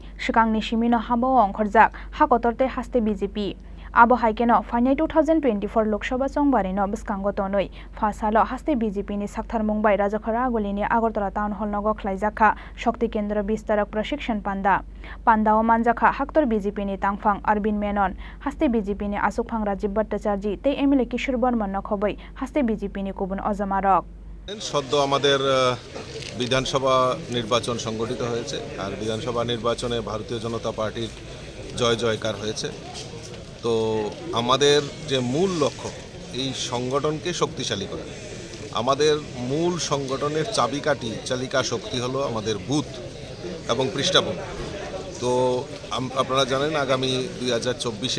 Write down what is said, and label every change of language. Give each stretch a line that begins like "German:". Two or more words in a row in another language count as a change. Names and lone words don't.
Kok Borok: shikangni simino habo ongkhorjak hakotorte haste BJP Abo haikeno final 2024 Lok Sabha chongbari no bskango tonoi Phasalo haste BJP ni Sakthar Mumbai Rajakhara gulini Agartala town hall nogo Khlaijakha Shakti Kendra Vistarak Prashikshan Panda o manjakha haktor BJP ni tangphang Arbin Menon haste BJP ni asukphang Rajiv Bhattacharya tei MLA Kishore Barman no khobai haste BJP ni kubun ojamarok
Bangla: সদ্য আমাদের বিধানসভা নির্বাচন সংগঠিত হয়েছে আর বিধানসভা নির্বাচনে ভারতীয় জনতা পার্টির জয়কার হয়েছে তো আমাদের যে মূল লক্ষ্য এই সংগঠনকে শক্তিশালী করা আমাদের মূল সংগঠনের চাবিকাঠি চালিকা শক্তি হলো আমাদের বুথ এবং পৃষ্ঠাভূমি তো আপনারা জানেন আগামী 2024-এ